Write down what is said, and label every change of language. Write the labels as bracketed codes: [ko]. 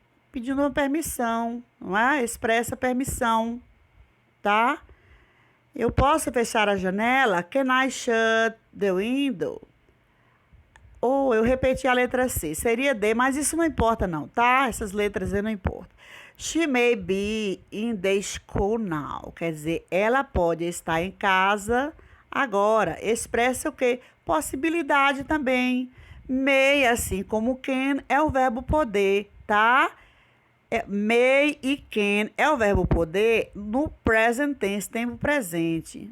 [pt] Pedindo uma permissão, não é? Expressa permissão, tá? Eu posso fechar a janela? Can I shut the window? Ou eu repeti a letra C, seria D, mas isso não importa não, tá? Essas letras aí não importam. [en] She may be in the school now. [pt] Quer dizer, ela pode estar em casa agora. Expressa o quê? Possibilidade também. May, assim como can, é o verbo poder, tá? May e can é o verbo poder no present tense, tempo presente.